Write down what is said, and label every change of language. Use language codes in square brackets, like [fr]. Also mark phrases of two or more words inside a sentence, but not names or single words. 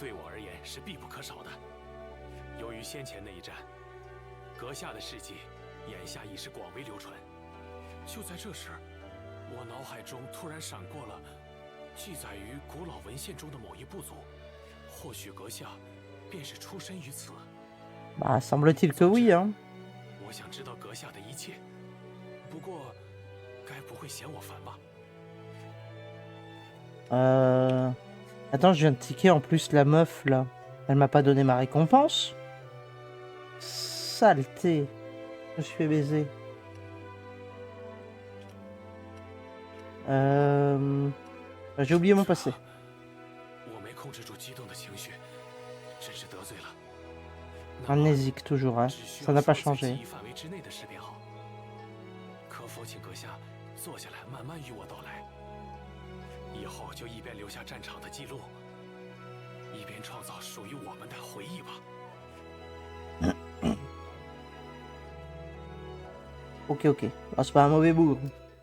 [zh] 对我而言是必不可少的。由于先前那一战，阁下的事迹眼下已是广为流传。就在这时，我脑海中突然闪过了记载于古老文献中的某一部族，或许阁下便是出身于此。 [fr] Bah, semble-t-il que oui, hein. [zh] 我想知道阁下的一切，不过该不会嫌我烦吧？ [fr] Attends, je viens de ticker en plus la meuf là. Elle m'a pas donné ma récompense. Saleté. Je me suis fait baiser. J'ai oublié mon passé. [zh] 我没控制住激动的情绪，真是得罪了。 [fr] Amnésique toujours, hein. Ça n'a pas changé. [zh] 范围之内的事便好。可否请阁下坐下来，慢慢与我道来？以后就一边留下战场的记录，一边创造属于我们的回忆吧。 [fr] Ok, ok. Ah, c'est pas un mauvais bout.